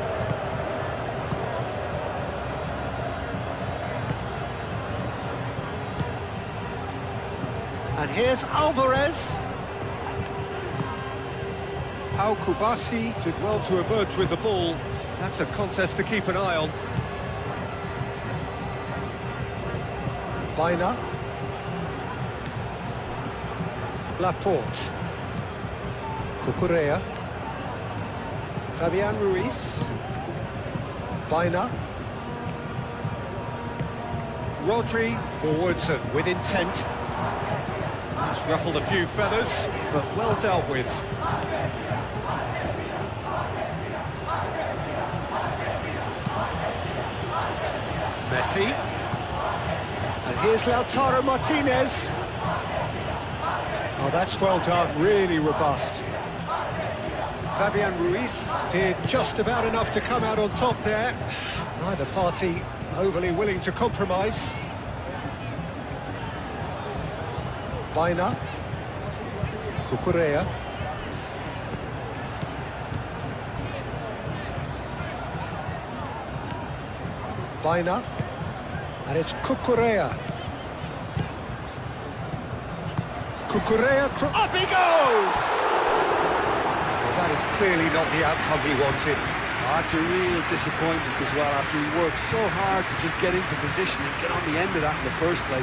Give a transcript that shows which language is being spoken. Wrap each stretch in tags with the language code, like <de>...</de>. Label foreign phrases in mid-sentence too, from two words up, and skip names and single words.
<en>And here's Alvarez. Pau Kubasi did well to emerge with the ball. That's a contest to keep an eye on. Baina. Laporte. Cucurella. Fabian Ruiz. Baina. Rodri forwards and with intent. He's ruffled a few feathers, but well dealt with. Messi. And here's Lautaro Martinez. Oh, that's well done, really robust. Fabian Ruiz did just about enough to come out on top there. Neither party overly willing to compromise. Baina. Cucurella. Baina. And it's Cucurella. Cucurella, up he goes! That is clearly not the outcome he wanted. That's a real disappointment as well, after he worked so hard to just get into position and get on the end of that in the first place.</en>